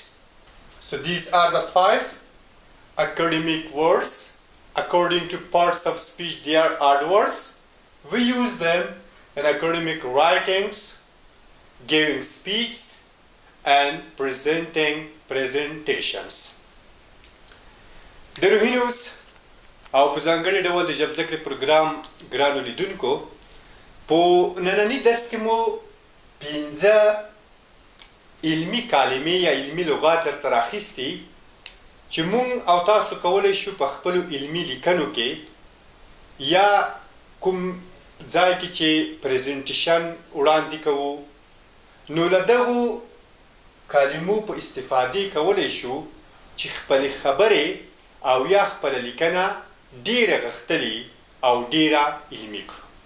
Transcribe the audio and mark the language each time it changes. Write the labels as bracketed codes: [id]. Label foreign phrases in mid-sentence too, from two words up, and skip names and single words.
[en] So these are the 5 academic words, according to parts of speech they are adverbs. We use them in academic writings, giving speech and presenting presentations. [ps] د روهي نیوز او په ځانګړي ډول د ژبزده کړې پروګرام ګرانو لیدونکو په نننۍ درس کې مو پنځه علمي کلمې یا علمي لغات درته راخیستي چې مونږ او تاسو کولی شو په خپلو علمي لیکنو کې یا کوم ځای کې چې پریزنټیشن وړاندې کوو نو له دغو کلمو په استفادې کولی شو چې خپلې خبرې او یا خپله لیکنه ډیره غښتلې او ډیره علمي کړو.